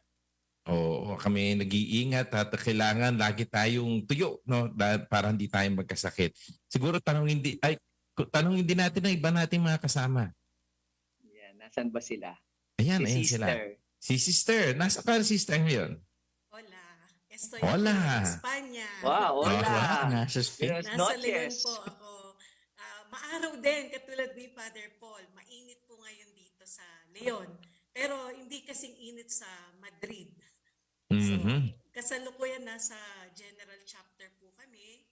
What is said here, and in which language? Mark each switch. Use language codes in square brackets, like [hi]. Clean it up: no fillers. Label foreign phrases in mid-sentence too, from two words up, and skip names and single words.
[tl] Oo, kami nag-iingat at kailangan lagi tayong tuyo, no, para hindi tayo magkasakit. Siguro tanongin din natin ang iba nating mga kasama. Yan, nasan ba sila? Ayan, Si ayan Sister. sila. Si Sister, nasa ka sister ngayon? [es] Hola, estoy Hola. aquí en España. Wow, hola. [tl] Nasa Spain. [es] Buenas [tl] Nasa Leon [es] noches. [tl] po ako. Maaraw din, katulad ni Father Paul. Mainit po ngayon dito sa Leon. Pero hindi kasing init sa Madrid. So, kasalukuyan nasa [en] general chapter [tl] po kami.